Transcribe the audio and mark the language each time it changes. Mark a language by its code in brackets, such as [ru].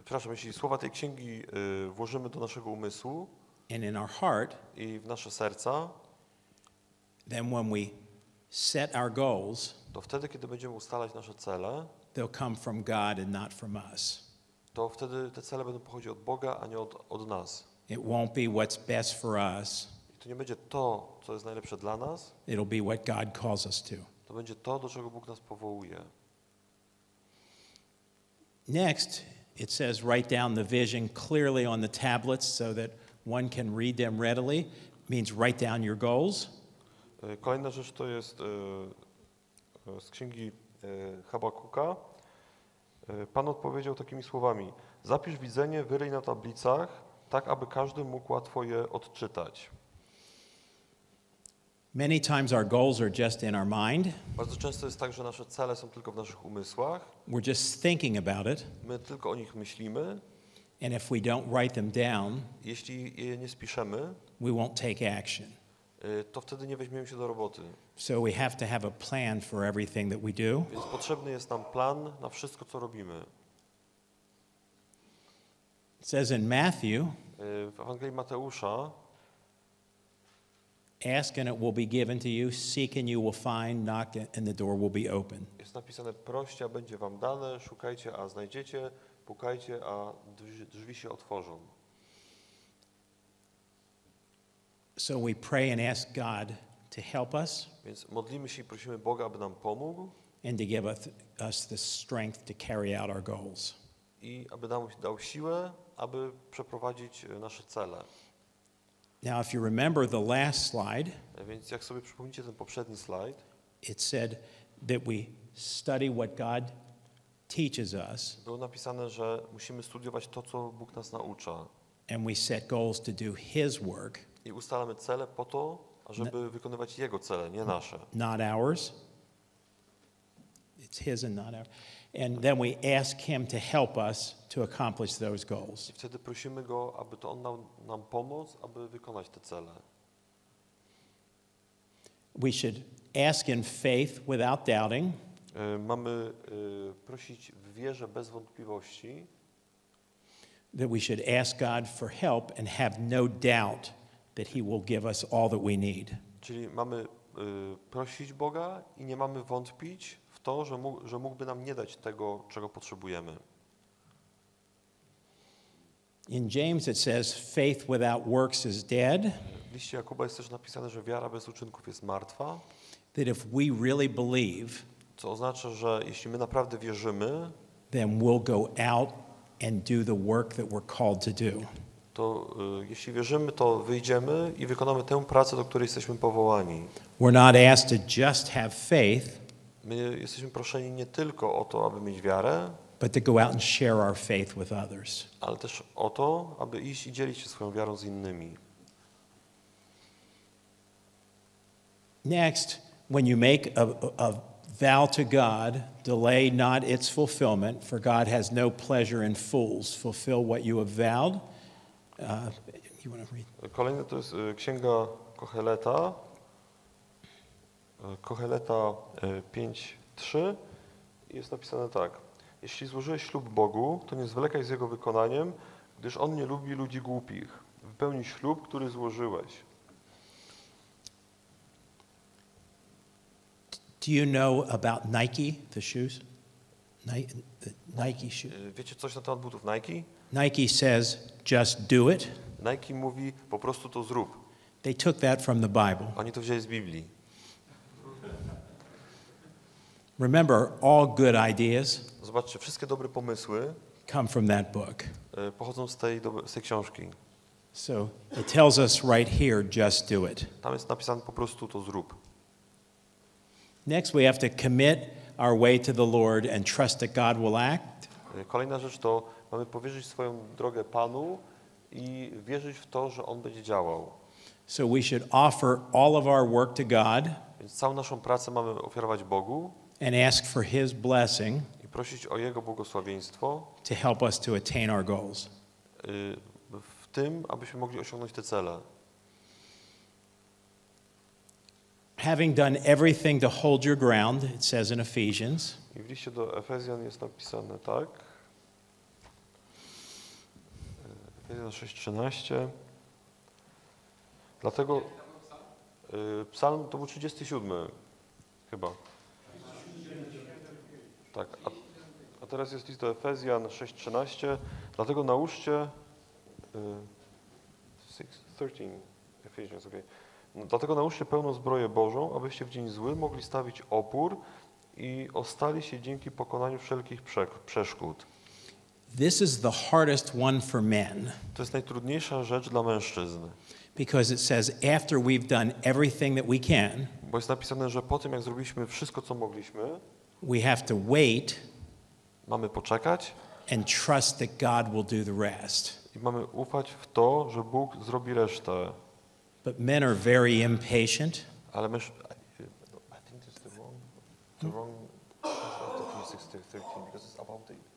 [pl] jeśli słowa tej księgi włożymy do naszego umysłu [en] and in our heart, [pl] i w nasze serca, [en] then when we set our goals, [pl] to wtedy, kiedy będziemy ustalać nasze cele, [en] they'll come from God and not from us. [pl] to wtedy te cele będą pochodzić od Boga, a nie od nas. [en] It won't be what's best for us. [pl] I to nie będzie to, co jest najlepsze dla nas, [en] It'll be what God calls us to. [pl] to będzie to, do czego Bóg nas powołuje. [en] Next, it says write down the vision clearly on the tablets so that one can read them readily. It means write down your goals. [pl] Kolejna rzecz to jest z księgi Habakuka. Pan odpowiedział takimi słowami: zapisz widzenie, wyryj na tablicach, tak aby każdy mógł łatwo je odczytać. [en] Many times our goals are just in our mind. [pl] Bardzo często jest tak, że nasze cele są tylko w naszych umysłach. [en] We're just thinking about it. [pl] My tylko o nich myślimy. [en] And if we don't write them down, [pl] Jeśli je nie spiszemy, [en] we won't take action. [pl] to wtedy nie weźmiemy się do roboty. [en] So we have to have a plan for everything that we do. [pl] Więc potrzebny jest nam plan na wszystko, co robimy. [en] It says in Matthew, [pl] W Ewangelii Mateusza [en] ask and it will be given to you, seek and you will find, knock and the door will be open. [pl] jest napisane: proście, a będzie wam dane, szukajcie, a znajdziecie, pukajcie, a drzwi się otworzą. [en] So we pray and ask God to help us [pl] Więc modlimy się i prosimy Boga, aby nam pomógł [en] and to give us the strength to carry out our goals. [pl] i aby nam dał siłę, aby przeprowadzić nasze cele. [en] Now, if you remember the last slide, [pl] Więc jak sobie przypomnicie ten poprzedni slajd, [en] it said that we study what God teaches us [pl] było napisane, że musimy studiować to, co Bóg nas naucza. [en] and we set goals to do His work, [pl] I ustalamy cele po to, żeby wykonywać Jego cele, nie nasze. [en] not ours. It's His and not ours. And then we ask Him to help us to accomplish those goals. [pl] I wtedy prosimy Go, aby to On dał nam pomoc, aby wykonać te cele. [en] We should ask in faith without doubting. [pl] Mamy prosić w wierze bez wątpliwości, [en] That we should ask God for help and have no doubt that He will give us all that we need. [pl] czyli mamy prosić Boga i nie mamy wątpić w to, że mógłby nam nie dać tego, czego potrzebujemy. [en] In James it says, faith without works is dead. [pl] W liście Jakuba jest też napisane, że wiara bez uczynków jest martwa, [en] That if we really believe, [pl] co oznacza, że jeśli my naprawdę wierzymy, [en] then we'll go out and do the work that we're called to do. [pl] to jeśli wierzymy, to wyjdziemy i wykonamy tę pracę, do której jesteśmy powołani. [en] We're not asked to just have faith, [pl] My jesteśmy proszeni nie tylko o to, aby mieć wiarę, [en] but to go out and share our faith with others. [pl] ale też o to, aby iść i dzielić się swoją wiarą z innymi. [en] Next, when you make a vow to God, delay not its fulfillment, for God has no pleasure in fools. Fulfill what you have vowed. You want to read? [pl] Kolejny to jest księga Koheleta, Koheleta 5:3. Jest napisane tak: jeśli złożyłeś ślub Bogu, to nie zwlekaj z jego wykonaniem, gdyż On nie lubi ludzi głupich. Wypełnij ślub, który złożyłeś. [en] Do you know about Nike, the shoes? The Nike shoes. [pl] Wiecie coś na temat butów Nike? [en] Nike says, just do it. [pl] Nike mówi: po prostu to zrób. [en] They took that from the Bible. [pl] Oni to wzięli z Biblii. [en] Remember, all good ideas [pl] Zobaczcie, wszystkie dobre pomysły [en] come from that book. [pl] pochodzą z tej książki. [en] So it tells us right here, just do it. [pl] Tam jest napisane: po prostu to zrób. [en] Next, we have to commit our way to the Lord and trust that God will act. [pl] Kolejna rzecz to mamy powierzyć swoją drogę Panu i wierzyć w to, że On będzie działał. [en] So we should offer all of our work to God [pl] Więc całą naszą pracę mamy ofiarować Bogu [en] and ask for His blessing [pl] i prosić o Jego błogosławieństwo [en] to help us to attain our goals. [pl] w tym, abyśmy mogli osiągnąć te cele. [en] Having done everything to hold your ground, it says in Ephesians, [pl] I w liście do Efezjan jest napisane tak. Efezjan 6:13. Dlatego psalm to był 37 chyba. Tak, a teraz jest list do Efezjan 6:13. Dlatego nałóżcie 6:13 Ephesians, okay. Dlatego nałóżcie pełną zbroję Bożą, abyście w dzień zły mogli stawić opór i ostali się dzięki pokonaniu wszelkich przeszkód. [en] this is the hardest one for men [pl] To jest najtrudniejsza rzecz dla mężczyzn, [en] because it says after we've done everything that we can, [pl] bo jest napisane, że po tym, jak zrobiliśmy wszystko, co mogliśmy, [en] we have to wait [pl] mamy poczekać [en] and trust that God will do the rest. [pl] i mamy ufać w to, że Bóg zrobi resztę. [en] But men are very impatient Ale I think it's the wrong 6:13 because it's about the